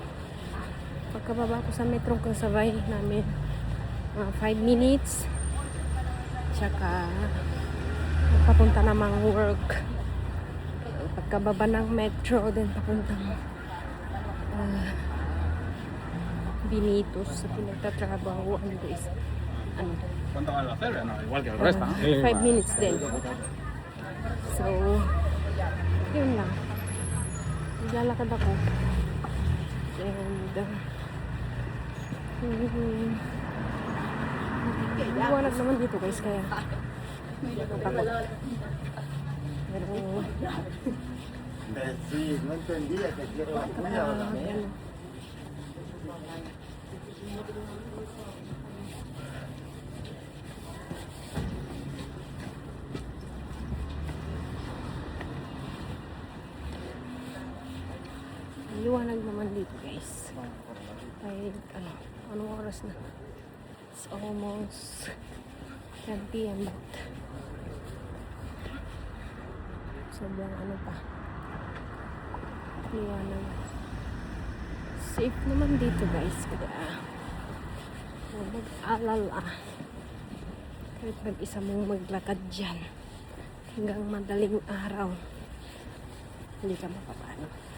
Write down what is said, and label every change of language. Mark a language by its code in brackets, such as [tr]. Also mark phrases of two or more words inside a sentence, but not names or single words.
[tl] Pagkababa ko sa metro, kung sabay namin 5 minutes. Tsaka papunta namang work. Pagkababa ng metro, then papuntang Binitos sa pinagtatrabaho. Ano guys? Ano? [es] ¿Cuánto van a hacer? No, igual que el resto, ¿no? [tl] 5 minutes din. So, yun lang. Naglalakad ako. And, liwanag naman dito guys, kaya natakot. Pero, [es] Sí, no entendía que quiero la tuya o la mía. [tl] liwanag naman dito guys. Kahit anong oras na? [en] It's almost 10 p.m. [tl] but sobrang pa, liwanag. Safe naman dito guys, kaya huwag mag-alala kahit mag-isa mong maglakad dyan hanggang madaling araw, hindi ka mapapano.